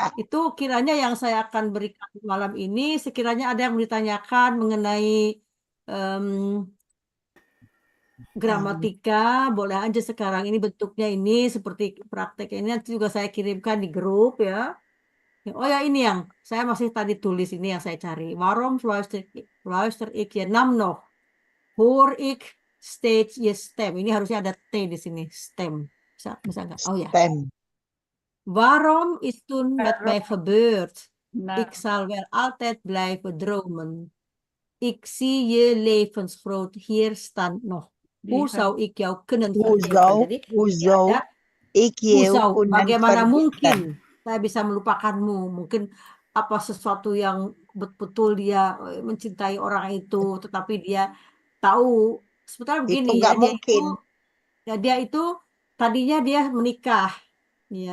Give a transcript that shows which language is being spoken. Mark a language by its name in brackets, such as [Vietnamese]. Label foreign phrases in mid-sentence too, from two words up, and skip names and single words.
[Indonesian] Itu kiranya yang saya akan berikan malam ini. Sekiranya ada yang ditanyakan mengenai em, gramatika, boleh aja sekarang ini bentuknya ini seperti praktek ini nanti juga saya kirimkan di grup ya. Oh ya ini yang saya masih tadi tulis ini yang saya cari. [Dutch] Waarom luister ik je naam nog? Hoor ik steeds je stem. [Indonesian] Ini harusnya ada T di sini, stem. Bisa nggak? Oh ya. Stem. [Dutch] Waarom is toen met mij gebeurd? [Indonesian] Nah, [Dutch] Ik zal wel altijd blijven dromen. Ik zie je levensgroot hier staan nog. Hoe zou ik jou kunnen vergeten? Hoezo? [Indonesian] Jadi Hoezo? ya, [Dutch] Ik je [Indonesian] Hoezo? kunnen Bagaimana vergeten. mungkin saya bisa melupakanmu? Mungkin apa sesuatu yang betul-betul dia mencintai orang itu, tetapi dia tahu sebetulnya Itu begini ya, nggak mungkin. dia itu tadinya dia menikah ya,